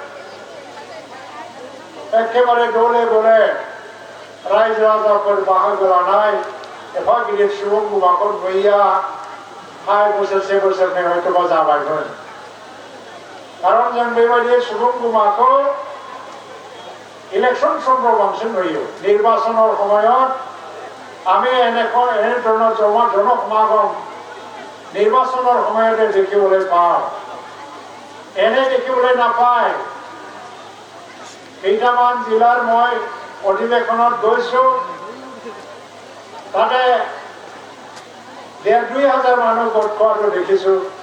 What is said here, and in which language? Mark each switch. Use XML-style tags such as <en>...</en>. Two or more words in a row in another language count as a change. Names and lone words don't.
<brx>एखेबारे दले बले रायजो राजाफोर बाहागो लानाय एफा गिदिर सुबुं गमाखौ नुयैया 5 बोसोरसे बोसोरनै हयतोबा जाबायमोन कारण जों बेबायदि सुबुं गमाखौ इलेक्शन समफ्राव बांसिन नुयो</brx> <as>निर्वाचনৰ সময়ত আমি এনে ধৰণৰ জনসমাগম নিৰ্বাচনৰ সময়তে দেখিবলৈ পাওঁ এনে দেখিবলৈ নাপায়। কেইটামান জিলাৰ মই অধিৱেশনত গৈছোঁ তাতে 1,500 মানুহ গোট খোৱাটো দেখিছোঁ।</as>